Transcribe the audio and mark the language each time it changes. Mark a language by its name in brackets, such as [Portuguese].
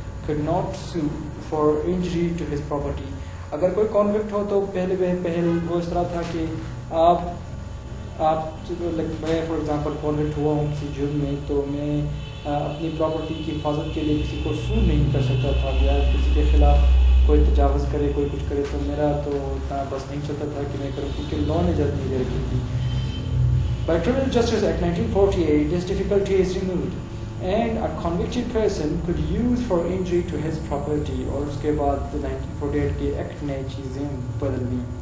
[English] could not sue for injury to his property. [Urdu] اگر کوئی کانوکٹ ہو تو پہل وہ اس طرح تھا کہ آپ میں [English] for example [Urdu] کانوکٹ ہوا ہوں کسی جرم میں، تو میں اپنی پراپرٹی کی حفاظت کے لیے کسی کو سو نہیں کر سکتا تھا، یا کسی کے خلاف کوئی تجاوز کرے، کوئی کچھ کرے، تو میرا تو اتنا بس نہیں چلتا تھا کہ میں کروں، کیونکہ لا نے اجازت نہیں دے رکھی تھی. [English] By Criminal Justice Act 1948, this difficulty is removed, and a convicted person could use for injury to his property. [Urdu] اور اس کے بعد 1948 کے ایکٹ نے چیزیں بدل دی.